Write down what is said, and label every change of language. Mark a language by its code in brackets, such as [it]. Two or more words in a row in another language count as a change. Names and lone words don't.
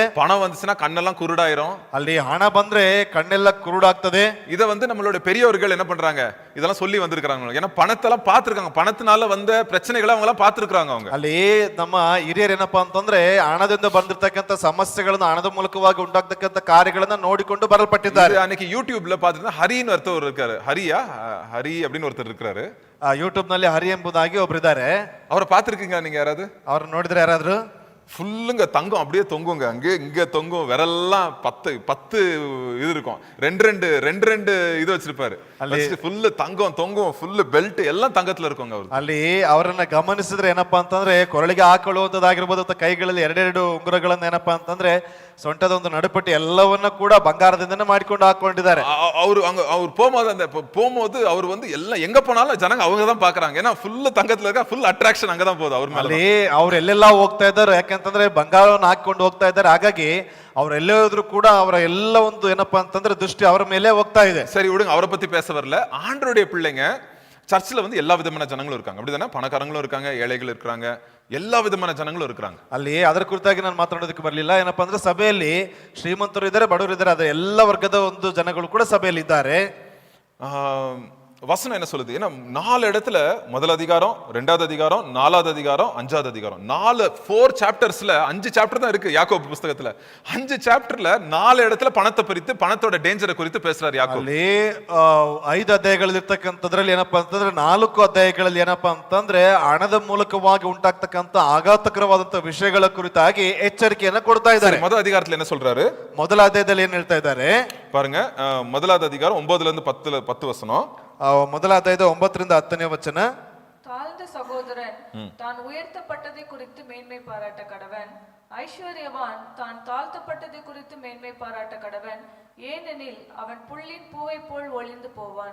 [ta] பணம் வந்துச்சுன்னா கண்ணெல்லாம் குருடாயிரும். [kn] ಅಲ್ಲಿ ಹಣ ಬಂದ್ರೆ ಕಣ್ಣೆಲ್ಲ ಕುರುಡಾಗ್ತದೆ. [ta] இதை வந்து நம்மளோட பெரியவர்கள் என்ன பண்றாங்க, இதெல்லாம் சொல்லி வந்திருக்காங்க. ஏன்னா பணத்தெல்லாம் பார்த்திருக்காங்க, பணத்தினால வந்த பிரச்சனைகளை அவங்க எல்லாம் பார்த்திருக்காங்க. அவங்க [kn] ಅಲ್ಲಿ ನಮ್ಮ ಹಿರಿಯರು ಏನಪ್ಪಾ ಅಂತಂದ್ರೆ ಹಣದಿಂದ ಬಂದಿರತಕ್ಕಂತ ಸಮಸ್ಯೆಗಳನ್ನ, ಹಣದ ಮೂಲಕವಾಗಿ ಉಂಟಾಗ್ತಕ್ಕಂತ ಕಾರ್ಯಗಳನ್ನ ನೋಡಿಕೊಂಡು ಬರಲ್ಪಟ್ಟಿದ್ದಾರೆ. [ta] அன்னைக்கு யூடியூப்ல பாத்துட்டு ஹரின்னு ஒருத்தர் இருக்காரு. ஹரி அப்படின்னு ஒருத்தர் இருக்காரு. [kn] ಯೂಟ್ಯೂಬ್ ನಲ್ಲಿ ಹರಿ ಎಂಬುದಾಗಿ ಒಬ್ರಿದ್ದಾರೆ. [ta] அவரை பார்த்திருக்கீங்க நீங்க யாராவது? [kn] ಅವ್ರ ನೋಡಿದ್ರೆ ಯಾರಾದ್ರು? [ta] ஃபுல்லுங்க தங்கம் அப்படியே தொங்குங்க, அங்கே இங்க தொங்கும், விரல்லாம் 10 இது இருக்கும். ரெண்டு இது வச்சிருப்பாரு. ஃபுல்லு தங்கம் தொங்கும், [en] full belt [ta] எல்லாம் தங்கத்துல இருக்குங்க அவரு. [kn] ಅಲ್ಲಿ ಅವರನ್ನ ಗಮನಿಸಿದ್ರೆ ಏನಪ್ಪಾ ಅಂತಂದ್ರೆ ಕೊರಳಿಗೆ ಹಾಕೊಳ್ಳುವಂತದ್ದಾಗಿರ್ಬೋದು, ಅಥವಾ ಕೈಗಳಲ್ಲಿ ಎರಡೆರಡು ಉಂಗುರಗಳನ್ನ ಏನಪ್ಪಾ ಅಂತಂದ್ರೆ ಸೊಂಟದ ಒಂದು ನಡುಪಟ್ಟಿ ಎಲ್ಲವನ್ನ ಕೂಡ ಬಂಗಾರದಿಂದನೇ ಮಾಡಿಕೊಂಡು ಹಾಕೊಂಡಿದ್ದಾರೆ. [ta] அவர் போகும்போது அவர் வந்து எல்லாம் எங்க போனாலும் ஜனங்க அவங்க தான் பாக்குறாங்க. ஏன்னா ஃபுல்லு தங்கத்துல இருக்க, [en] full attraction [ta] அங்கதான் போகுது அவர் மேல. [kn] ಅಲ್ಲಿ ಅವ್ರು ಎಲ್ಲೆಲ್ಲಾ ಹೋಗ್ತಾ ಇದ್ದಾರೆ, ಯಾಕಂತಂದ್ರೆ ಬಂಗಾರವನ್ನು ಹಾಕೊಂಡು ಹೋಗ್ತಾ ಇದ್ದಾರೆ. ಹಾಗಾಗಿ ಅವರೆಲ್ಲೇ ಹೋದ್ರು ಕೂಡ ಅವರ ಎಲ್ಲ ಒಂದು ಏನಪ್ಪಾ ಅಂತಂದ್ರೆ ದೃಷ್ಟಿ ಅವರ ಮೇಲೆ ಹೋಗ್ತಾ ಇದೆ. [ta] சரி விடுங்க, அவரை பத்தி பேச வரல. ஆண்டவருடைய பிள்ளைங்க சர்ச்சில் வந்து எல்லா விதமான ஜனங்களும் இருக்காங்க, அப்படிதானே? பணக்காரங்களும் இருக்காங்க, ஏழைகள் இருக்காங்க, எல்லா விதமான ஜனங்களும் இருக்காங்க. [kn] ಅಲ್ಲಿ ಅದರ ಕುರಿತಾಗಿ ನಾನು ಮಾತಾಡೋದಕ್ಕೆ ಬರಲಿಲ್ಲ. ಏನಪ್ಪಾ ಅಂದ್ರೆ ಸಭೆಯಲ್ಲಿ ಶ್ರೀಮಂತರು ಇದ್ದಾರೆ, ಬಡವರು ಇದ್ದಾರೆ, ಅದ ಎಲ್ಲ ವರ್ಗದ ಒಂದು ಜನಗಳು ಕೂಡ ಸಭೆಯಲ್ಲಿ ಇದ್ದಾರೆ. [ta] வசனம் என்ன சொல்லுது? ஏன்னா 4 இடத்துல, முதல் அதிகாரம், 2வது அதிகாரம், 4வது அதிகாரம், 5வது அதிகாரம், 4 சாப்டர்ஸ்ல 5 சாப்டர் தான் இருக்கு யாக்கோபு புத்தகத்துல. 5 சாப்டர்ல 4 இடத்துல பணத்தை குறித்து, பணத்தோட டேஞ்சரை குறித்து பேசுறாரு யாக்கோபு. [kn] ಅಲ್ಲಿ 5 ಅಧ್ಯಾಯಗಳಲ್ಲಿ ಇರ್ತಕ್ಕಂಥದ್ರಲ್ಲಿ ಏನಪ್ಪಾ ಅಂತಂದ್ರೆ 4 ಅಧ್ಯಾಯಗಳಲ್ಲಿ ಏನಪ್ಪಾ ಅಂತಂದ್ರೆ ಹಣದ ಮೂಲಕವಾಗಿ ಉಂಟಾಗ್ತಕ್ಕಂಥ ಆಘಾತಕರವಾದಂತ ವಿಷಯಗಳ ಕುರಿತಾಗಿ ಎಚ್ಚರಿಕೆಯನ್ನ ಕೊಡ್ತಾ ಇದ್ದಾರೆ. [ta] முதல் அதிகாரத்துல என்ன சொல்றாரு? [kn] ಮೊದಲ ಅಧ್ಯಾಯದಲ್ಲಿ ಏನ್ ಹೇಳ್ತಾ ಇದ್ದಾರೆ [ta] பாருங்க. 1வது அதிகாரம் 9ல இருந்து 10 வசனம். [kn] ಮೊದಲ ಅಧ್ಯಾಯದ 9ರಿಂದ 10ನೇ ವಚನ. [ta] தாழ்ந்த சகோதரன் தான் உயர்த்தப்பட்டதை குறித்து மேன்மை பாராட்ட கடவன், ஐஸ்வர்யவான் தான் தாழ்த்தப்பட்டதை குறித்து மேன்மை பாராட்ட கடவன், ஏனெனில் அவன் புல்லின் பூவை போல் ஒளிந்து போவான்.